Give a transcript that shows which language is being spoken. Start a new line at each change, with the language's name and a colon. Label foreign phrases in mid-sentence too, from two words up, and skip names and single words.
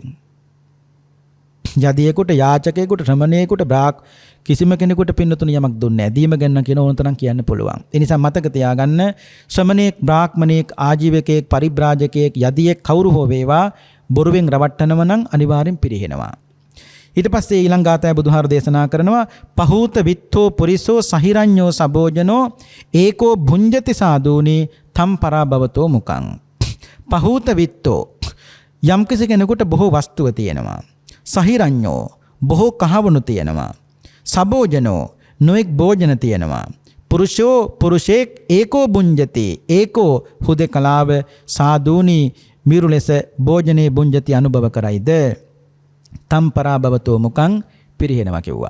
Sinhala: යදියෙකුට යාචකයෙකුට ශ්‍රමණයෙකුට කිසිම කෙනෙකුට පින්නතුණු යමක් දුන්නේ නැහැ. දීම ගන්න කියන ඕන තරම් කියන්න පුළුවන්. ඒ නිසා මතක තියාගන්න ශ්‍රමණයෙක් බ්‍රාහ්මණයෙක් ආජීවකයෙක් පරිබ්‍රාජකයෙක් යදියෙක් කවුරු හෝ වේවා බොරුවෙන් රවට්ටනව නම් අනිවාර්යෙන් පිරිහෙනවා. ඊට පස්සේ ඊළඟ ගාථාය බුදුහාර දේශනා කරනවා
Pali: පහූත විත්තෝ පුරිසෝ සහිරඤ්ඤෝ සබෝජනෝ ඒකෝ භුඤ්ජති සාදූනි තම් පරාභවතෝ මුකං. පහූත විත්තෝ
Sinhala: යම් කෙනෙකුට බොහෝ වස්තුව තියෙනවා. සහිරඤ්ඤෝ බොහෝ කහවණු තියෙනවා. සබෝජනෝ නොඑක් භෝජන තියෙනවා. පුරුෂෝ පුරුෂේක්
Pali: ඒකෝ භුඤ්ජති
Sinhala: ඒකෝ හුදකලාව සාදූනි මිරු ලෙස භෝජනේ භුඤ්ජති අනුභව කරයිද
Pali: තම් පරාභවතෝ මුකං
Sinhala: පිරිහෙනවා කිව්වා.